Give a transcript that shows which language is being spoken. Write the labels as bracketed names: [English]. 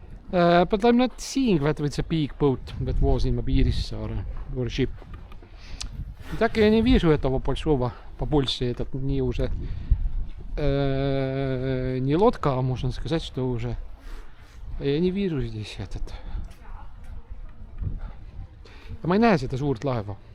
[English] But I'm not seeing that it's a big boat that was in Piirissaare or ship. [Russian] Так я не вижу этого большого, побольше этот, не уже не лодка, а можно сказать, что уже я не вижу здесь этот. [Estonian] Ja ma ei näe seda suurt laeva.